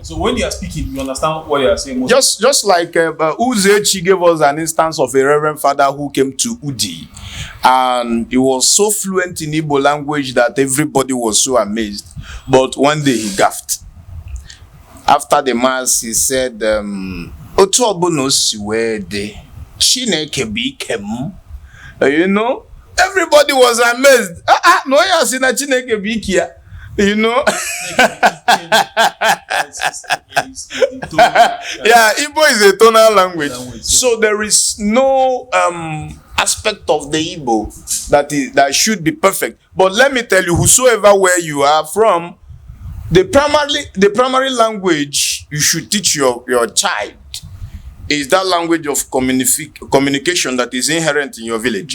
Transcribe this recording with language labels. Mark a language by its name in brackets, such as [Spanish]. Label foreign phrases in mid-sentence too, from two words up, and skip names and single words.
[English] So when they are speaking, you understand what they are saying. Most Just like Uzechi gave us an instance of a reverend father who came to Udi, and he was so fluent in Igbo language that everybody was so amazed. But one day he gaffed. After the mass, he said, [Igbo] "Otu ọbụna si wee dị, Chineke bụ ike m." [English] You know, everybody was amazed. No, [Igbo] ya si na Chineke bụ ike ya. [English] You know. Yeah, Igbo is a tonal language. So there is no aspect of the Igbo that should be perfect. But let me tell you, whosoever where you are from, the primary language you should teach your child is that language of communication that is inherent in your village.